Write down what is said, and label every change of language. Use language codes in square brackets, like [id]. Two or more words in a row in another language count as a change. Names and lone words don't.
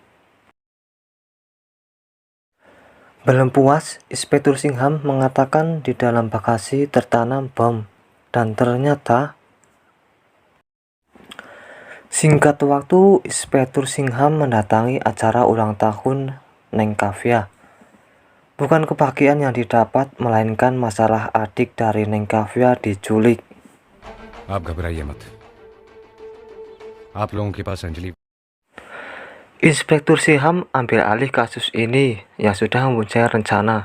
[id] Belum puas, Inspektur Singham mengatakan di dalam bagasi tertanam bom, dan ternyata singkat waktu Inspektur Singham mendatangi acara ulang tahun Neng Kavya. Bukan kebahagiaan yang didapat, melainkan masalah adik dari Neng Kavya diculik. [hi] आप घबराइए मत। आप लोगों के पास अंजलि [id] Inspektur Singham ambil alih kasus ini yang sudah mempunyai rencana.